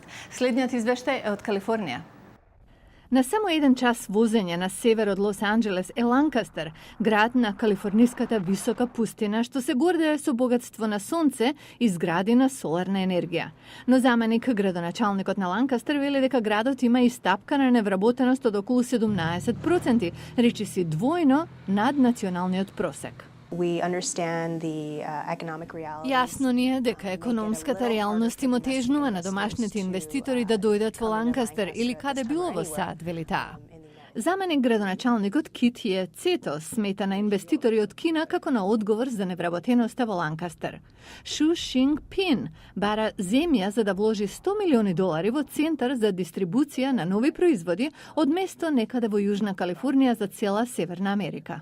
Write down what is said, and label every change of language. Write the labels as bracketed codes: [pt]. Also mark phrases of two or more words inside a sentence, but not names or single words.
[mk] Следниот извештај е од Калифорнија. На само еден час возење на север од Лос Анџелес е Ланкастер, град на калифорниската висока пустина, што се гордее со богатство на сонце и згради на соларна енергија. Но заменик градоначалникот на Ланкастер вели дека градот има и стапка на невработеност од околу 17%, речиси двојно над националниот просек. [en] We understand the economic realities. [mk] Јасно ни е дека економската реалност им отежнува на домашните инвеститори да дојдат во Ланкастер или каде било во САД, вели таа. Заменик градоначалникот Кит Цетос смета на инвеститори од Кина како на одговор за невработеноста во Ланкастер. Шу Шинг Пин бара земја за да вложи $100 милиони во центар за дистрибуција на нови производи од место некаде во Јужна Калифорнија за цела Северна Америка.